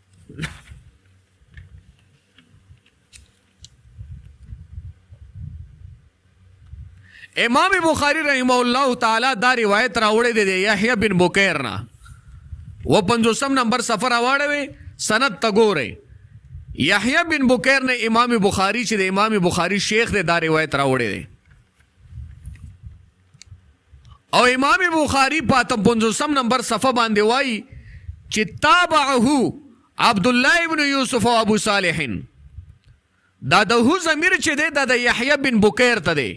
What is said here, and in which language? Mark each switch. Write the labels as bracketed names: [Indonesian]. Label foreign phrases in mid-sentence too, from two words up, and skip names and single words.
[Pashto] امام بخاری رحمه الله تعالی دا روایت راوړی دی یحیی بن بکیر نه 55 نمبر سفر راوړی سند تګورې. یحیی بن بکیر نے امام بخاری چې د امام بخاری شیخ دے دا روایت راوړی دی او امام بخاری په 55 نمبر صفحه باندې وایي چې تابعه عبد الله ابن یوسف او ابو صالح. دا د هو ضمیر چې دی دا د یحیی بن بکیر ته دی.